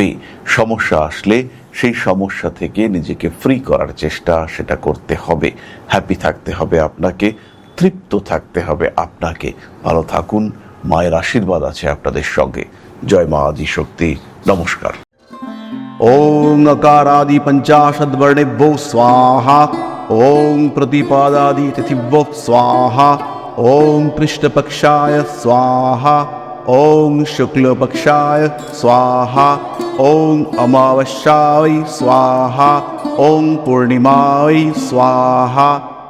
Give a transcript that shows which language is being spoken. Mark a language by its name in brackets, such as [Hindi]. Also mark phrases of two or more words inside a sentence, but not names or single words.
[Bangla] সমস্যা আসলে সেই সমস্যা থেকে নিজেকে ফ্রি করার চেষ্টা সেটা করতে হবে। হ্যাপি থাকতে হবে আপনাকে, তৃপ্ত থাকতে হবে আপনাকে। ভালো থাকুন, মায়ের আশীর্বাদ আছে আপনাদের সঙ্গে। জয় মা আদিশক্তি। নমস্কার। [Sanskrit] ओम नकारादि पंचाशद वर्णेभ्यो स्वाहा। ओम प्रतिपादादि तिथिभ्यो स्वाहा। ओम कृष्णपक्षाय स्वाहा। ওং শুক্লপক্ষায় স্বাহা, ওং অমাবস্যায় স্বাহা, ওং পূর্ণিমায় স্বাহা।